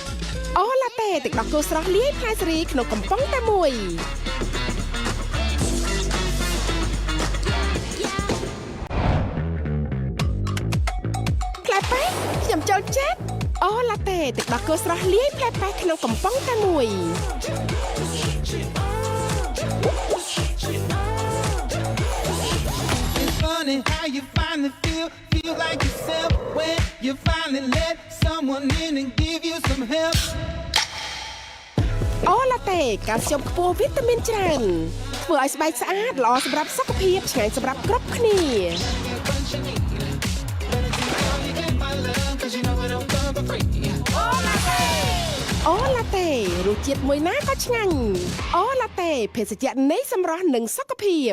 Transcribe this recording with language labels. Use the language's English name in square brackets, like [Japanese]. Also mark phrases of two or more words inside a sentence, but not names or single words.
[Khmer] អូឡាតេទឹកដោះគោស្រស់លាយផ្លែសេរីក្នុងកំប៉ុងតែមួយផ្លែប៉េះខ្ញុំចូលចិត្តអូឡាតេទឹកដោះគោស្រស់លាយផ្លែប៉េះក្នុងកំប៉ុងតែមួយ [English] Funny how you finally feel like yourself when you finally let someone in and give you some help [Khmer] អូឡាតេកាល់ស្យូមខ្ពស់វីតាមីនច្រើនធ្វើឲ្យស្បែកស្អាតល្អសម្រាប់សុខភាពឆ្ងាញ់សម្រាប់គ្រប់គ្នាអូឡាតេរសជាតិមួយណាក៏ឆ្ងាញ់អូឡាតេភេសជ្ជៈនៃសម្រស់និងសុខភាព